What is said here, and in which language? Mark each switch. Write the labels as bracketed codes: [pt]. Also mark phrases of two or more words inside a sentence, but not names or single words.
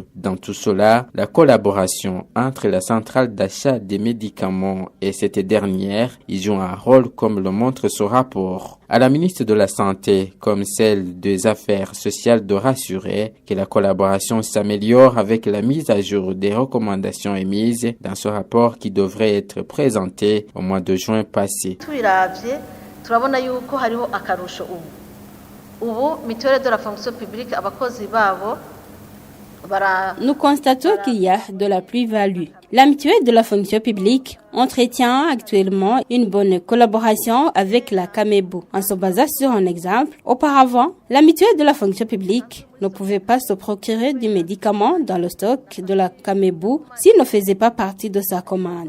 [fr] Dans tout cela, la collaboration entre la centrale d'achat des médicaments et cette dernière y joue un rôle comme le montre ce rapport. À la ministre de la Santé, comme celle des Affaires sociales, de rassurer que la collaboration s'améliore avec la mise à jour des recommandations émises dans ce rapport qui devrait être présenté au mois de juin passé. [rn] Turabona yuko hariho akarusho ubu [fr] mutuelle de la fonction publique [rn] abakozi babo. [fr] Nous constatons qu'il y a de la plus-value. La mutuelle de la fonction publique entretient actuellement une bonne collaboration avec la Camebu. En se basant sur un exemple, auparavant, la mutuelle de la fonction publique ne pouvait pas se procurer du médicament dans le stock de la Camebu s'il ne faisait pas partie de sa commande.